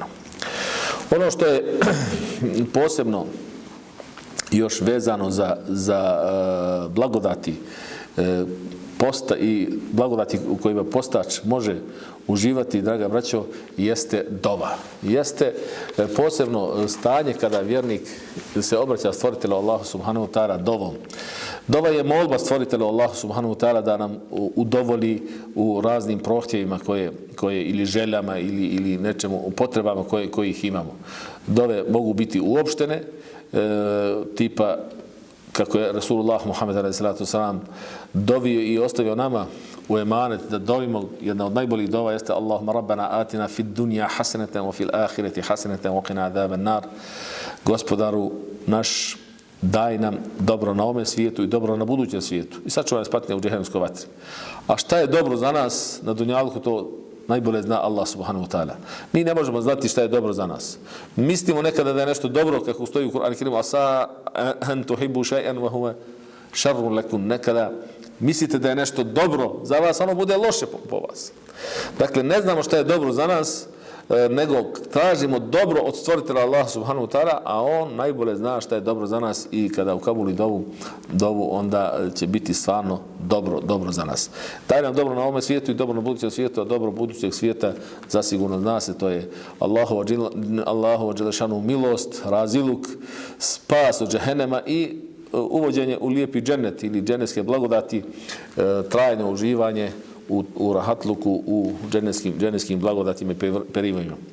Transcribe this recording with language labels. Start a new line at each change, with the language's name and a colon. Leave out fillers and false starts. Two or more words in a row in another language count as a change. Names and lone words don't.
Bosnian: Ono što je posebno još vezano za blagodati posta i blagodati u kojima postač može uživati, draga braćo, jeste dova. Jeste posebno stanje kada vjernik se obraća stvoritelju Allahu
Arabic: سبحانه وتعالى
Bosnian: dovom. Dova je molba stvoritelju Allahu
Arabic: سبحانه وتعالى
Bosnian: da nam udovolji u raznim prohtjevima koje ili željama ili nečemu, u potrebama kojih imamo. Dove mogu biti uopštene, tipa kako je Rasulullah Muhammed
Arabic: عليه الصلاة والسلام
Bosnian: dovio i ostavio nama u emanet, da dovimo, jedna od najboljih dova jeste
Arabic: اللهم ربنا آتنا في الدنيا حسنة وفي الآخرة حسنة وقنا عذاب النار.
Bosnian: Gospodaru naš, daj nam dobro na ovom svijetu i dobro na budućem svijetu. I sačuvaj nas patnje u džehennemskoj vatri. A šta je dobro za nas na dunjalku, to najbolje zna Allah
Arabic: سبحانه وتعالى.
Bosnian: Mi ne možemo znati šta je dobro za nas. Mislimo nekada da je nešto dobro, kako stoji u Kur'anu Kerimu,
Arabic: عسى أن تحبوا شيئا وهو شر لكم.
Bosnian: Nekada mislite da je nešto dobro za vas, ono bude loše po vas. Dakle, ne znamo šta je dobro za nas, nego tražimo dobro od stvoritelja Allah
Arabic: سبحانه وتعالى,
Bosnian: a on najbolje zna šta je dobro za nas i kada ukabuli dovu, onda će biti stvarno dobro za nas. Daj nam dobro na ovom svijetu i dobro na budućem svijetu, a dobro budućeg svijeta zasigurno zna se, to je Allahu dželešanu milost, raziluk, spas od džehennema i uvođenje u lijepi džennet ili džennetske blagodati, trajno uživanje u rahatluku, u džennetskim blagodatima i perivojima.